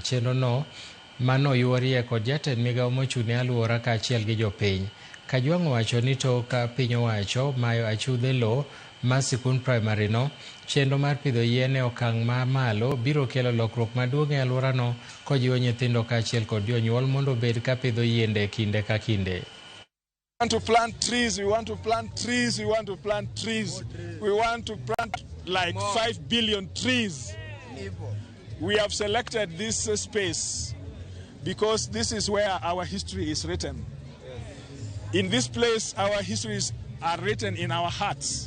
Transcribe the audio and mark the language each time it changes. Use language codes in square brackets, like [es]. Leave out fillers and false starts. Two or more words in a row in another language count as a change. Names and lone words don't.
[luo] Chenrono manoyuorie kod jatend migawo mochung'ne alwora kaachiel gi jopiny. Kajwang owacho ni tok ka piny owacho mayo achudhe lo ma skund primary no, chenro mar pidho yien e okang' ma malo biro kelo lokruok maduong' e alworano kojiwo nyithindo kaachiel kod jonyuol mondo obed ka pidho yiende kinde ka kinde. [en] We want to plant trees, we want to plant trees, we want to plant trees. We want to plant like 5 billion trees. We have selected this space because this is where our history is written. In this place, our histories are written in our hearts.